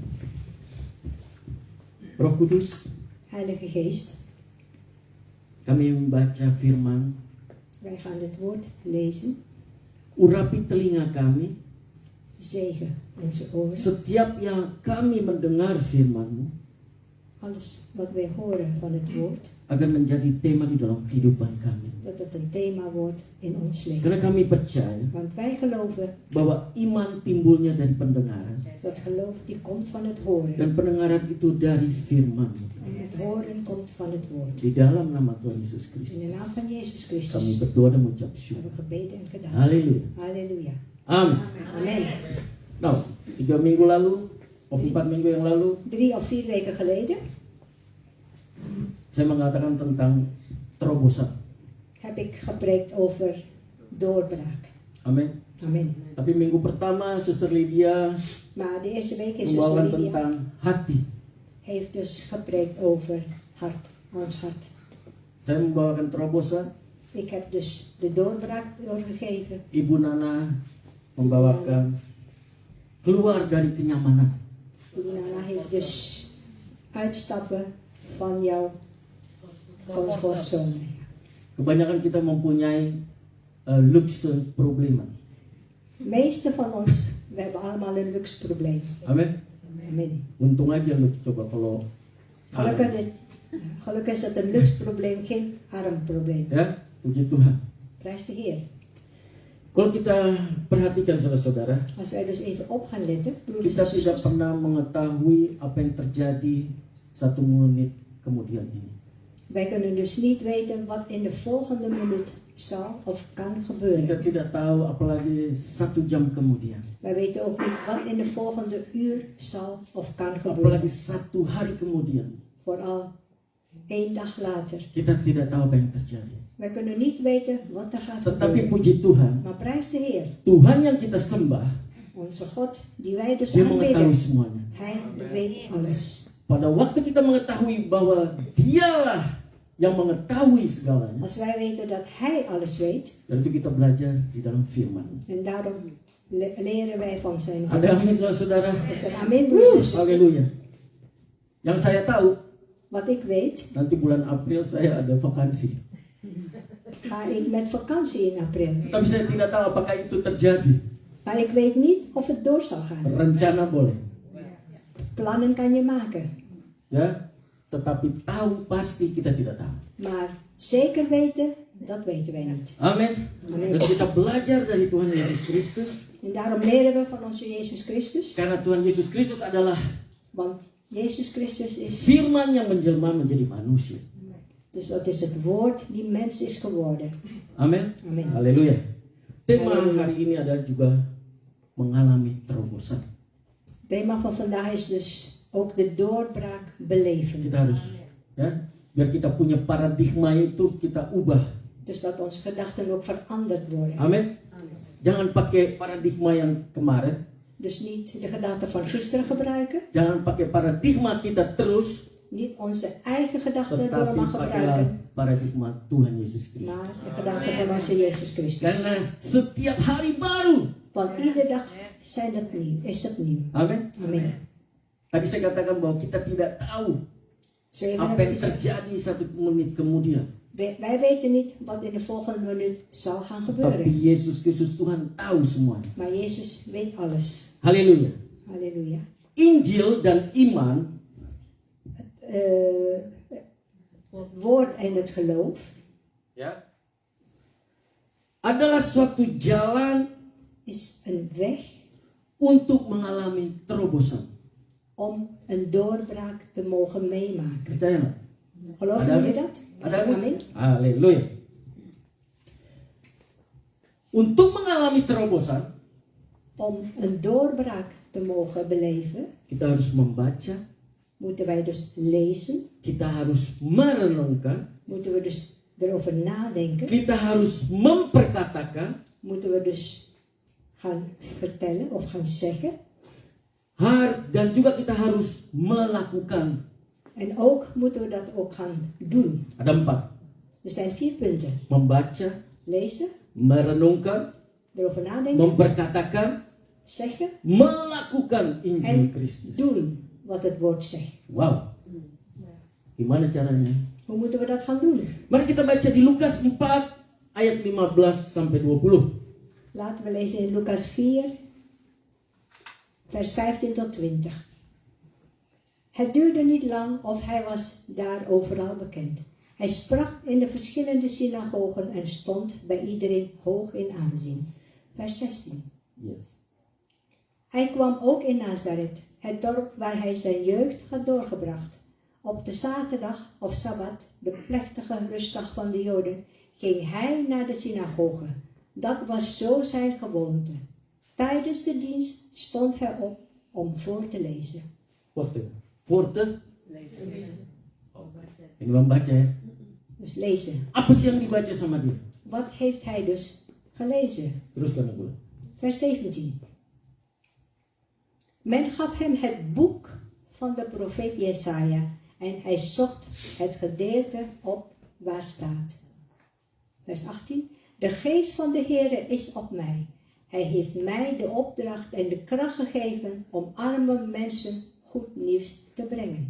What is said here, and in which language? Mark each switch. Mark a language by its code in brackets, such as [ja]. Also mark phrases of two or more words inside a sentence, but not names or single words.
[id] Roh Kudus, [nl] Heilige Geest, [id] kami membaca firman, [nl] wij gaan het woord lezen. [id] urapi telinga kami, [nl] Zegen onze oren. [id] setiap yang kami mendengar firman-Mu, [nl] Alles wat wij horen van het woord, [id] agar menjadi tema di dalam kehidupan kami. [nl] dat het een thema wordt in ons leven. [id] Karena kami percaya [nl] Want wij geloven [id] bahwa iman timbulnya dari pendengaran, [nl] dat geloof die komt van het horen. [id] dan pendengaran itu dari firman-Mu. [nl] En het horen komt van het woord. [id] Di dalam nama Tuhan Yesus [nl] In [id] Kristus, [nl] de naam van Jezus [id] kami [nl] Christus [id] berdoa dan mengucap [nl] hebben [id] syukur. [nl] we gebeden en gedaan. [id] Haleluya. [nl] Halleluja. [id] Amin. [nl] Amen. [id] Nah, 3 minggu lalu, of 4 minggu yang lalu, [nl] 3 of 4 weken geleden [id] saya mengatakan tentang terobosan. [nl] heb ik gepreekt over doorbraak. [id] Amin. [nl] Amen. [id] Tapi minggu pertama, Suster Lydia [nl] Maar de eerste week is [id] membawakan [nl] dus Lydia [id] tentang hati. [nl] heeft dus gepreekt over hart, ons hart. [id] Saya membawakan terobosan. [nl] Ik heb dus de doorbraak doorgegeven. [id] Ibu Nana membawakan keluar dari kenyamanan. [nl] Ibu Nana heeft dus uitstappen van jouw comfortzone. [id] Kebanyakan kita mempunyai [nl] luxe problemen. De meeste van ons, we hebben allemaal een luxe probleem. [id] Amin. [nl] Amen. [id] Untung aja lu coba kalau [nl] Gelukkig is dat een luxe probleem, geen arm probleem. [id] ya, puji Tuhan. [nl] Prijs de Heer. [id] Kalau kita perhatikan saudara-saudara, [nl] Als wij dus even op gaan letten, broeders [id] kita [nl] en [id] tidak [nl] zusters, [id] pernah mengetahui apa yang terjadi 1 menit kemudian ini. [nl] wij kunnen dus niet weten wat in de volgende minuut zal of kan [id] Kita [nl] gebeuren. [id] tidak tahu apalagi 1 jam kemudian, [nl] Wij weten ook niet wat in de volgende uur zal of kan gebeuren. [id] apalagi 1 hari kemudian. [nl] Vooral 1 dag later. [id] Kita tidak tahu apa yang terjadi. [nl] Wij kunnen niet weten wat er gaat [id] Tetapi [nl] gebeuren. [id] puji Tuhan, [nl] Maar prijs de Heer, [id] Tuhan yang kita sembah, [nl] onze God, die wij dus [id] Dia mengetahui [nl] aanbidden. [id] semuanya. [nl] Hij weet alles. [id] Pada waktu kita mengetahui bahwa Dialah yang mengetahui segalanya, [nl] Als wij weten dat Hij alles weet, [id] dan itu kita belajar di dalam firman. [nl] en daarom leren wij van zijn [id] Ada [nl] woord. [id] amin saudara? [nl] Is er amen, broeders en zusters? [id] Haleluya. Yang saya tahu, [nl] Wat ik weet, [id] nanti bulan April saya ada vakansi. [nl] ga ik met vakantie in april. [id] Tapi saya tidak tahu apakah itu terjadi. [nl] Maar ik weet niet of het door zal gaan. [id] Rencana boleh, [nl] Plannen kan je maken. [id] ya. Tetapi tahu pasti kita tidak tahu. [nl] Maar zeker weten, dat weten wij niet. [id] Amin. Amin. Dan kita belajar dari Tuhan Yesus Kristus, [nl] En daarom leren we van onze Jezus Christus. [id] karena Tuhan Yesus Kristus adalah [nl] Want Jezus Christus is, [id] firman yang menjelma menjadi manusia. [nl] dus dat is het woord die mens is geworden. [id] Amin. Amin. Haleluya. Tema Haleluya. hari ini adalah juga mengalami terobosan. [nl] Thema van vandaag is dus ook de doorbraak beleven. [id] Kita harus, ya, biar kita punya paradigma itu kita ubah. [nl] Dus dat onze gedachten ook veranderd worden. [id] Amin. Jangan pakai paradigma yang kemarin. [nl] Dus niet de gedachten van gisteren gebruiken. [id] Jangan pakai paradigma kita terus, [nl] Niet onze eigen gedachten [id] tetapi [nl] allemaal [id] pakailah [nl] gebruiken. [id] paradigma Tuhan Yesus Kristus. [nl] Maar de gedachten van onze Jezus Christus. [id] Karena setiap hari baru. [nl] Want iedere dag zijn het nieuw, is het nieuw. [id] Amin. [nl] Amen. [id] Tadi saya katakan bahwa kita tidak tahu [nl] Zo even [id] apa [nl] hebben [id] yang [nl] we gezegd. [id] terjadi 1 menit kemudian. [nl] Wij weten niet wat in de volgende minuut zal gaan [id] Tapi [nl] gebeuren. [id] Yesus Kristus Tuhan tahu semuanya. [nl] Maar Jezus weet alles. [id] Haleluya. [nl] Halleluja. [id] Injil dan iman [nl] Het woord en het geloof [id] ya adalah suatu jalan [nl] is een weg [id] untuk mengalami terobosan. [nl] om een doorbraak te mogen meemaken. [id] Percaya nggak? [nl] Geloven [id] Ada [nl] jullie [id] amin? [nl] dat? Is [id] Ada [nl] er [id] amin? [nl] amen? [id] Haleluya. Untuk mengalami terobosan, [nl] Om een doorbraak te mogen beleven, [id] kita harus membaca, [nl] moeten wij dus lezen, [id] kita harus merenungkan, [nl] moeten we dus erover nadenken, [id] kita harus memperkatakan, [nl] moeten we dus gaan vertellen of gaan zeggen. [id] dan juga kita harus melakukan. [nl] En ook moeten we dat ook gaan doen. [id] Ada 4. [nl] Er zijn 4 punten. [id] Membaca, [nl] Lezen, [id] merenungkan, [nl] erover nadenken, [id] memperkatakan, [nl] zeggen [id] melakukan Injil [nl] en [id] Kristus. [nl] doen wat het woord zegt. [id] Wow. Gimana caranya? [nl] Hoe moeten we dat gaan doen? [id] Mari kita baca di Lukas 4 ayat 15 sampai 20. [nl] Laten we lezen in Lucas 4, vers 15 tot 20. Het duurde niet lang of hij was daar overal bekend. Hij sprak in de verschillende synagogen en stond bij iedereen hoog in aanzien. Vers 16. Yes. Hij kwam ook in Nazareth, het dorp waar hij zijn jeugd had doorgebracht. Op de zaterdag of sabbat, de plechtige rustdag van de Joden, ging hij naar de synagoge. Dat was zo zijn gewoonte. Tijdens de dienst stond hij op om voor te lezen. Wacht even. Voor te lezen. [id] Ini membaca ya. [nl] Dus lezen. [id] Apa sih yang dibaca sama dia? [nl] Wat heeft hij dus gelezen? [id] Teruskan aku. [nl] Vers 17. Men gaf hem het boek van de profeet Jesaja en hij zocht het gedeelte op waar staat. Vers 18. De geest van de Heere is op mij. Hij heeft mij de opdracht en de kracht gegeven om arme mensen goed nieuws te brengen.